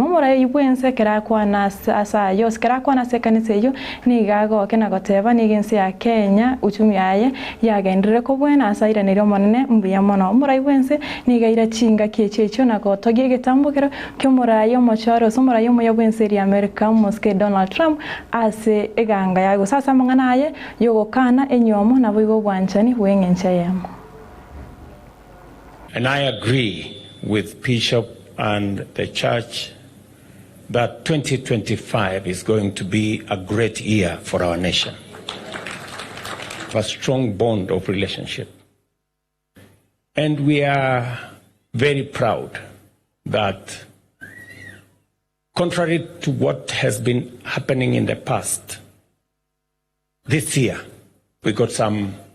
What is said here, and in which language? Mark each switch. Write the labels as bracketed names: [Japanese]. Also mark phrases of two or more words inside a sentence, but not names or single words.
[Gusii] muraibensi kerakwana asa yos kerakwana se kanisa yo nigago kena goteba nigensi ya Kenya uchumi yaye yagendere ko bwena asaira nero monene mbiya mono muraibensi nigaira chinga kiechecho na gotogie getambukero kyo murayo charo somora yomo yabwenseri America moske Donald Trump ase eganga yago sasa manganaye yogo kana enyomo na boigo bwanchani wengencha yamo. [English] And I agree with Bishop and the church that 2025 is going to be a great year for our nation, a strong bond of relationship. And we are very proud that, contrary to what has been happening in the past, this year we got some